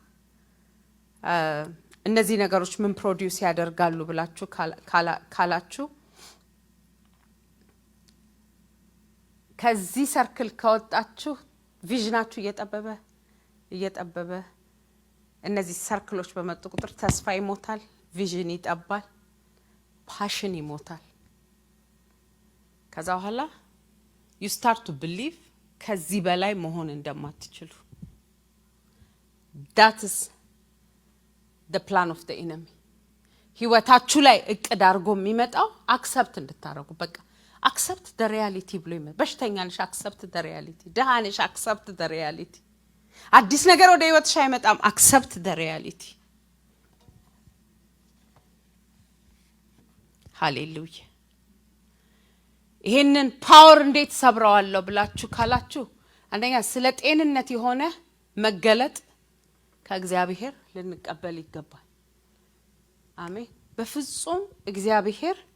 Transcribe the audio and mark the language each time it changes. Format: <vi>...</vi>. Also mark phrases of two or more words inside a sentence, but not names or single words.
<am>እነዚህ ነገሮች ምን ፕሮዲዩስ ያደርጋሉ ብላችሁ ካላችሁ ከዚህ ሰርክል ከወጣችሁ ቪዥናችሁ እየጠበበ እነዚህ ሰርክሎች በመጡ ቁጥር ተስፋ ይሞታል፣ ቪዥን ይጠባል፣ ፓሽን ይሞታል። ከዛ በኋላ</am> <en>you start to believe</en> <am>ከዚህ በላይ መሆን እንደማትችሉ።</am> <en>that is the plan of the enemy።</en> <am>ህይወታችሁ ላይ እቅድ አድርጎ የሚመጣው አክሰፕት እንድታረጉ። በቃ</am> <en>accept the reality</en> <am>ብሎ ይመጣ። በሽተኛ ነሽ</am> <en>accept the reality፣</en> <am>ደሃ ነሽ</am> <en>accept the reality፣</en> <am>አዲስ ነገር ወደ ህይወትሽ አይመጣም</am> <en>accept the reality።</en> <am>ሃሌሉያ። ይሄንን ፓወር እንዴት ሰብረዋለሁ ብላችሁ ካላችሁ አንደኛ ስለ ጤንነት የሆነ መገለጥ ከእግዚአብሔር ልንቀበል ይገባል። አሜን። በፍጹም እግዚአብሔር</am>